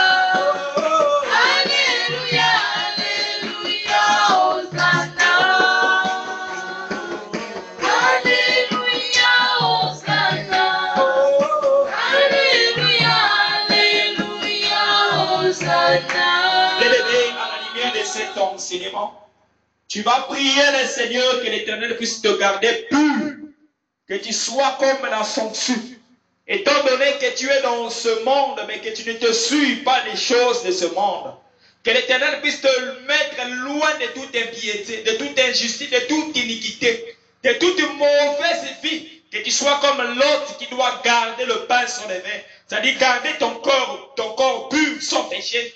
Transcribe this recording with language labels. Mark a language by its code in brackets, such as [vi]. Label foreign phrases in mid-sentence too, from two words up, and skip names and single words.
[fr] Alléluia, Alléluia, Hosanna. Alléluia, Hosanna. Alléluia, Alléluia, Hosanna. Bien-aimé, à la lumière de cet enseignement, tu vas prier le Seigneur que l'Éternel puisse te garder pur, que tu sois comme la sanctue. Étant donné que tu es dans ce monde, mais que tu ne te suis pas les choses de ce monde, que l'Éternel puisse te mettre loin de toute impiété, de toute injustice, de toute iniquité, de toute mauvaise vie, que tu sois comme l'autre qui doit garder le pain sur les mains, c'est-à-dire garder ton corps pur, sans péché.